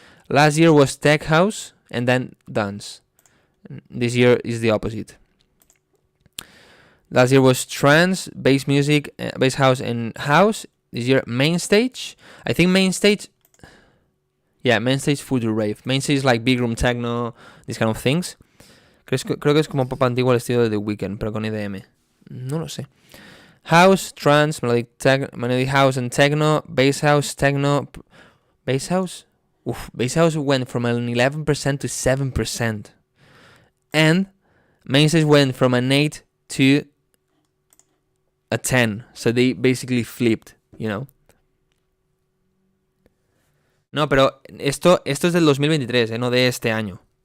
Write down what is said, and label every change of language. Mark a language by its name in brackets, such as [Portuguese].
[English] Last year was tech house and then dance. This year is the opposite. Last year was trance, bass music, bass house and house. This year main stage. I think main stage. Yeah, main stage future rave. Main stage is like big room techno, these kind of things. [Spanish] Creo que es como pop antiguo al estilo de The Weeknd, pero con EDM. No lo sé. [English] House, trance, melodic house and techno, bass house, techno, bass house. Bass house went from an 11% to 7%, and main stage went from an 8 to a 10. So they basically flipped, you know. [Spanish] No, pero esto es del 2023, no de este año.